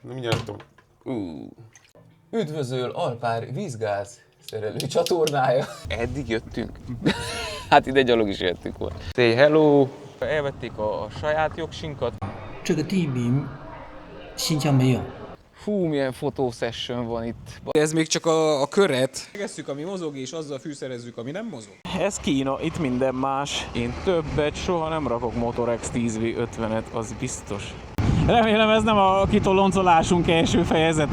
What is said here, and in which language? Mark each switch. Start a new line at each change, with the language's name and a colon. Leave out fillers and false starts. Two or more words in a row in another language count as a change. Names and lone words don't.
Hungarian: Na mindjárt tudom. Üdvözöl Alpár vízgáz szerelő csatornája. Eddig jöttünk. Hát ide gyalog is jöttünk volna.
English: Say hello!
Hungarian: Elvették a saját jogsinkat.
Chinese: 这个地名新疆没有。
Hungarian: Fú, milyen fotosession van itt. Ez még csak a köret. Megesszük, ami mozog, és azzal fűszerezzük, ami nem mozog. Ez Kína, itt minden más. Én többet soha nem rakok Motorex 10V50-et, az biztos. Remélem ez nem a kitoloncolásunk első fejezete.